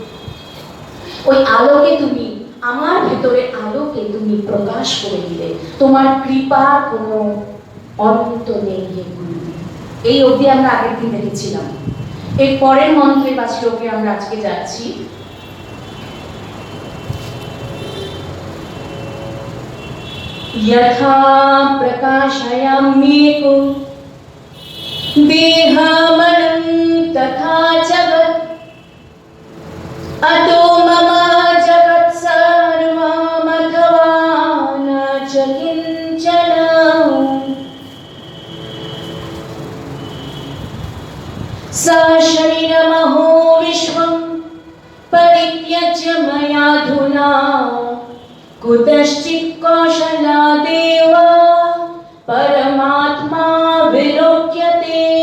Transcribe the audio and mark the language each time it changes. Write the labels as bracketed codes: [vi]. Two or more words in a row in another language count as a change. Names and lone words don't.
[bn] ওই আলোকে তুমি, আমার ভেতরে আলোকে তুমি প্রকাশ করে দিলে। তোমার কৃপার কোনো অন্ত নেই হে গুরু। এই অবধি আমরা আগের দিন দেখেছিলাম। এর পরের মন্ত্রে বা শ্লোকে আমরা আজকে যাচ্ছি। [sa] यथा प्रकाशयाम्येको देहमनं तथा जगत् अतो मम जगत् सर्वमथवा न च किञ्चन स शरीरमहो विश्वं परित्यज्य मयाधुना कुतश्चित् कौशलादेव परमात्मा विलोक्यते।